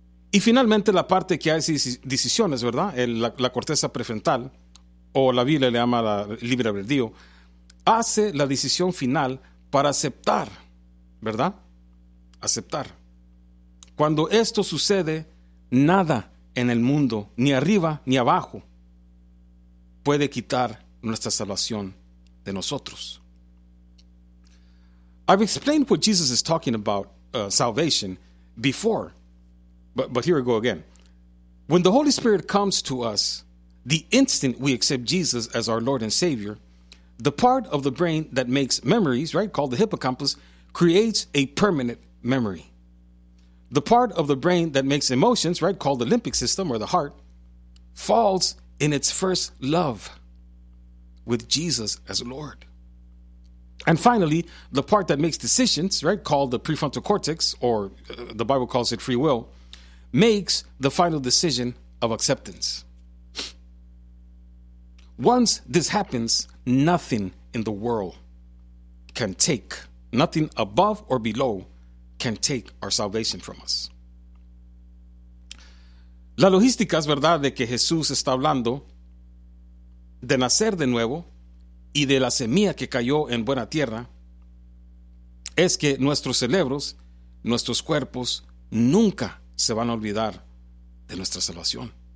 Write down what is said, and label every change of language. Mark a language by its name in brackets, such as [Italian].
[Spanish] Y finalmente la parte que hace decisiones, ¿verdad?, la corteza prefrontal, o la Biblia le llama la libre albedrío, hace la decisión final para aceptar, ¿verdad? Aceptar. Cuando esto sucede, nada en el mundo, ni arriba ni abajo, puede quitar nuestra salvación de nosotros. [English] I've explained what Jesus is talking about, salvation, before, but here we go again. When the Holy Spirit comes to us, the instant we accept Jesus as our Lord and Savior, the part of the brain that makes memories, right, called the hippocampus, creates a permanent memory. The part of the brain that makes emotions, right, called the limbic system or the heart, falls in its first love with Jesus as Lord. And finally, the part that makes decisions, right, called the prefrontal cortex, or the Bible calls it free will, makes the final decision of acceptance. Once this happens, nothing in the world can take, nothing above or below can take our salvation from us. [Spanish] La logística es verdad de que Jesús está hablando de nacer de nuevo y de la semilla que cayó en buena tierra es que nuestros cerebros, nuestros cuerpos, nunca se van a olvidar de nuestra salvación.